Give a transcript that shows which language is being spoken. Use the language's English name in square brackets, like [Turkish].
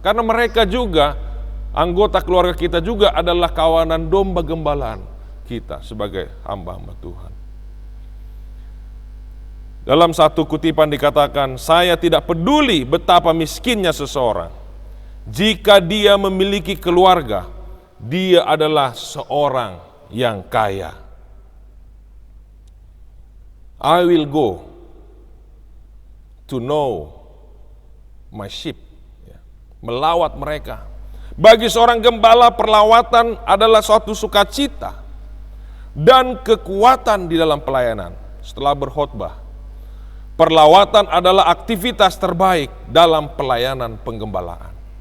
[Indonesian] Karena mereka juga, anggota keluarga kita juga adalah kawanan domba gembalaan kita sebagai hamba-hamba Tuhan. Dalam satu kutipan dikatakan, saya tidak peduli betapa miskinnya seseorang. Jika dia memiliki keluarga, dia adalah seorang yang kaya. [English] I will go to know my sheep. [Indonesian] Melawat mereka. Bagi seorang gembala, perlawatan adalah suatu sukacita dan kekuatan di dalam pelayanan. Setelah berkhotbah, perlawatan adalah aktivitas terbaik dalam pelayanan penggembalaan.